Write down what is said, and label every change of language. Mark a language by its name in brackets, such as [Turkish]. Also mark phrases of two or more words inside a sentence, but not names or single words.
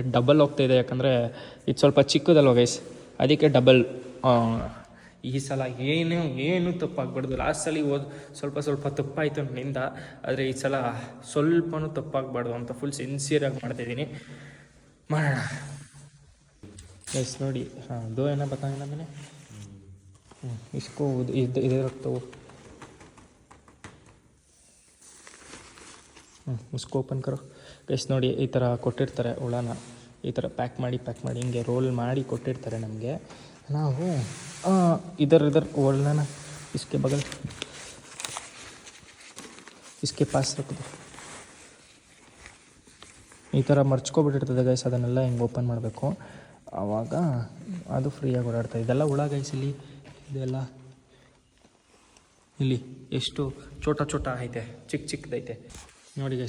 [Kannada] ಡಬಲ್ ಹೋಗ್ತಾಯಿದೆ, ಯಾಕಂದರೆ ಇದು ಸ್ವಲ್ಪ ಚಿಕ್ಕದಲ್ವ ಗೈಸ್, ಅದಕ್ಕೆ ಡಬಲ್. ಈ ಸಲ ಏನು ತಪ್ಪಾಗಬಾರ್ದು. ಲಾಸ್ಟ್ ಸಲ ಸ್ವಲ್ಪ ತಪ್ಪಾಯಿತು ನನ್ನಿಂದ, ಆದರೆ ಈ ಸಲ ಸ್ವಲ್ಪನೂ ತಪ್ಪಾಗಬಾರ್ದು ಅಂತ ಫುಲ್ ಸಿನ್ಸಿಯರಾಗಿ ಮಾಡ್ತಾಯಿದ್ದೀನಿ. ಮಾಡೋಣ ಗೈಸ್. [Hindi] ನೋಡಿ दो है ना बताएं ना मैंने, इसको इधर रखता हूँ, उसको ओपन करो गाइज़. [Kannada] ನೋಡಿ ಈ ಥರ ಕೊಟ್ಟಿರ್ತಾರೆ ಹುಳನ, ಈ ಥರ ಪ್ಯಾಕ್ ಮಾಡಿ ಹಿಂಗೆ ರೋಲ್ ಮಾಡಿ ಕೊಟ್ಟಿರ್ತಾರೆ ನಮಗೆ. [Hindi] ನಾವು इधर ओढ़ना ना, इसके बगल इसके पास रख दो. [Kannada] ಈ ಥರ ಮರ್ಚ್ಕೊಬಿಟ್ಟಿರ್ತದೆ ಗೈಸ್. ಅದನ್ನೆಲ್ಲ ಹಿಂಗೆ ಓಪನ್ ಮಾಡಬೇಕು. ಆವಾಗ ಅದು ಫ್ರೀಯಾಗಿ ಓಡಾಡ್ತಾ. ಇದೆಲ್ಲ ಹುಳ ಗೈಸ್. ಇದೆಲ್ಲ ಇಲ್ಲಿ ಎಷ್ಟು ಚೋಟ ಐತೆ, ಚಿಕ್ಕದೈತೆ ನೋಡಿ ಗೈಸ್.